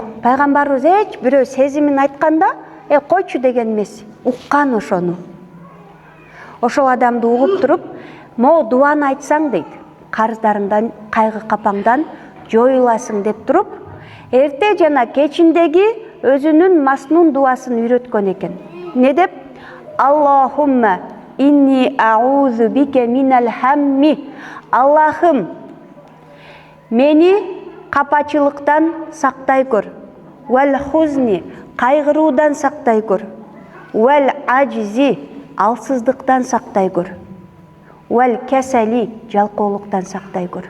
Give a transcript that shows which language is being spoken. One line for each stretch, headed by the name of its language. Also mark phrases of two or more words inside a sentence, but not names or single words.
Kyrgyz: Пайгамбарыбыз эч бирөө сезимин айтканда, койчу деген эмес, уккан ошону. Ошол адамды угуп туруп, "Мо дуаны айтсаң" дейт, "карыздарыңдан, кайгы капаңдан жоюласың" деп туруп, эрте жана кечиндеги өзүнүн маснун дуасын үйрөткөн экен. Не деп?
Arabic: اللهم إني أعوذ بك من الهم.
Kyrgyz: Аллахым, мени капачылыктан сактай көр.
Arabic: والحزن,
Kyrgyz: кайгыруудан сактай көр.
Arabic: والعجز,
Kyrgyz: алсыздыктан сактай көр.
Arabic: والكسل,
Kyrgyz: жалкоолуктан сактай көр.